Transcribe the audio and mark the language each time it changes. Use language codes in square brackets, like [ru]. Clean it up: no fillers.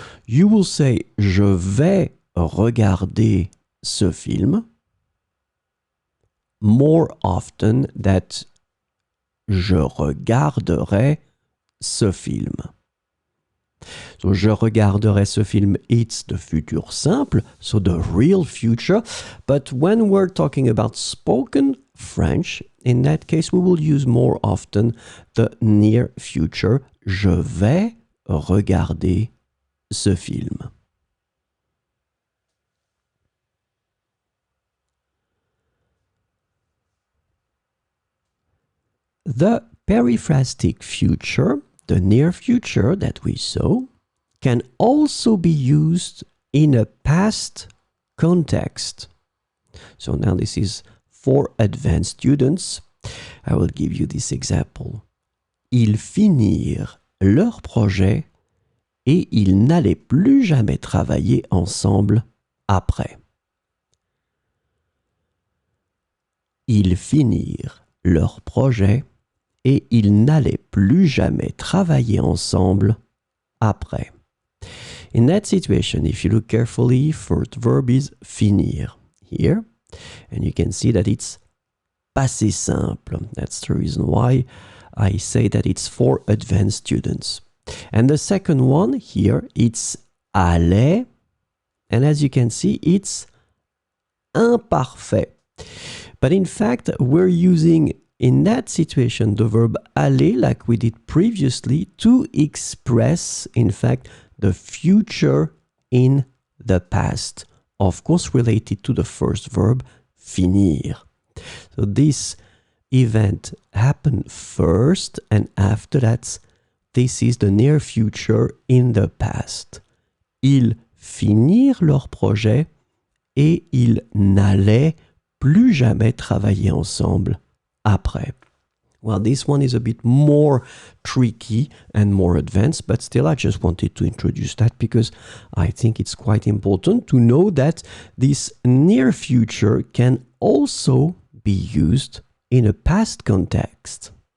[en] You will say [fr] je vais regarder ce film [en] more often than [fr] je regarderai ce film. [en] So, [fr] je regarderai ce film, [en] it's the future simple, so the real future. But when we're talking about spoken French, in that case, we will use more often the near future. [fr] Je vais regarder ce film. [en] The periphrastic future, the near future that we saw, can also be used in a past context. So now this is for advanced students. I will give you this example. [fr] Ils finirent leur projet et ils n'allaient plus jamais travailler ensemble après. Ils finirent leur projet et ils n'allaient plus jamais travailler ensemble après. [en] In that situation, if you look carefully, first verb is finir here, and you can see that it's passé simple. That's the reason why I say that it's for advanced students. And the second one here, it's allait, and as you can see, it's imparfait. But in fact, we're using in that situation the verb aller, like we did previously, to express, in fact, the future in the past, of course related to the first verb, finir. So this event happened first, and after that, this is the near future in the past. [fr] Ils finirent leur projet et ils n'allaient plus jamais travailler ensemble après. [en] Well, this one is a bit more tricky and more advanced, but still I just wanted to introduce that because I think it's quite important to know that this near future can also be used in a past context.